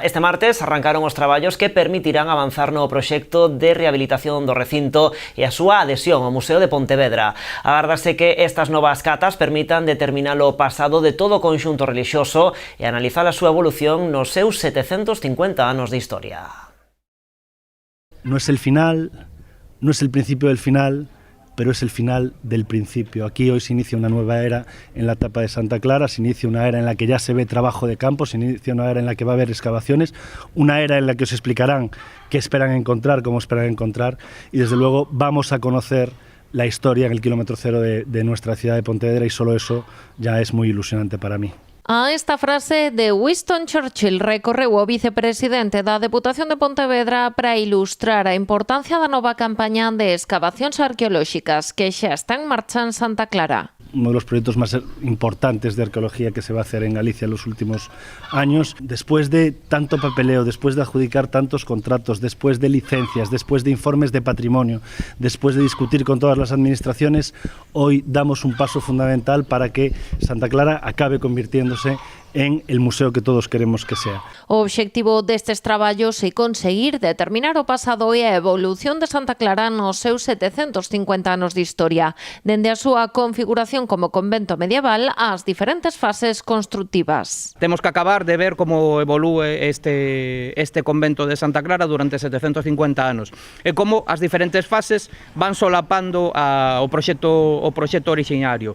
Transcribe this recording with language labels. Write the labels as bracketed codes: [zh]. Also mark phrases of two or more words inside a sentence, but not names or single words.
[gl] Este martes arrancaron os traballos que permitirán avanzar no proxecto de rehabilitación do recinto e a súa adhesión ao Museo de Pontevedra. Agárdase que estas novas catas permitan determinar o pasado de todo o conxunto relixioso e analizar a súa evolución nos seus 750 anos de historia. [es] No es el final, no es el principio del final, pero es el final del principio. Aquí hoy se inicia una nueva era en la etapa de Santa Clara, se inicia una era en la que ya se ve trabajo de campo, se inicia una era en la que va a haber excavaciones, una era en la que os explicarán qué esperan encontrar, cómo esperan encontrar, y desde luego vamos a conocer la historia en el kilómetro cero de nuestra ciudad de Pontevedra, y solo eso ya es muy ilusionante para mí. [gl] A esta frase de Winston Churchill recorreu o vicepresidente da Deputación de Pontevedra para ilustrar a importancia da nova campaña de excavacións arqueolóxicas que xa está en marcha en Santa Clara. [es] Uno de los proyectos más importantes de arqueología que se va a hacer en Galicia en los últimos años. Después de tanto papeleo, después de adjudicar tantos contratos, después de licencias, después de informes de patrimonio, después de discutir con todas las administraciones, hoy damos un paso fundamental para que Santa Clara acabe convirtiéndose en el museo que todos queremos que sea. [gl] O obxectivo destes traballos é conseguir determinar o pasado e a evolución de Santa Clara nos seus 750 anos de historia, dende a súa configuración como convento medieval ás diferentes fases constructivas. Temos que acabar de ver como evolúe este convento de Santa Clara durante 750 anos e como as diferentes fases van solapando o proxecto orixinario.